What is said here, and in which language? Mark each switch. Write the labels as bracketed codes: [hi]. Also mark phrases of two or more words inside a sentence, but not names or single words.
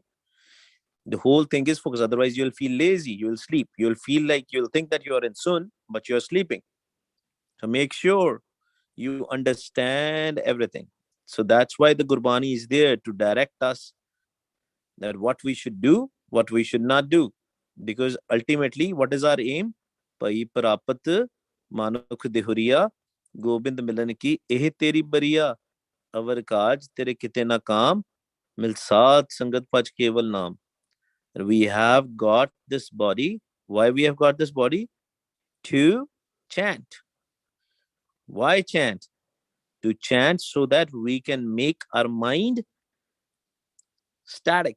[en] The whole thing is focus. Otherwise, you'll feel lazy, you'll sleep, you'll think that you are in sun, but you're sleeping. So make sure you understand everything. So that's why the Gurbani is there to direct us that what we should do, what we should not do. Because ultimately, what is our aim? [pa] ਭਈ ਪਰਾਪਤਿ ਮਾਨੁਖ ਦੇਹੁਰੀਆ ਗੋਬਿੰਦ ਮਿਲਣ ਕੀ ਇਹ ਤੇਰੀ ਬਰੀਆ ਅਵਰਿ ਕਾਜ ਤੇਰੈ ਕਿਤੈ ਨ ਕਾਮ ਮਿਲੁ ਸਾਧਸੰਗਤਿ ਭਜੁ ਕੇਵਲ ਨਾਮ. [en] We have got this body. Why we have got this body? To chant. Why chant? To chant so that we can make our mind static.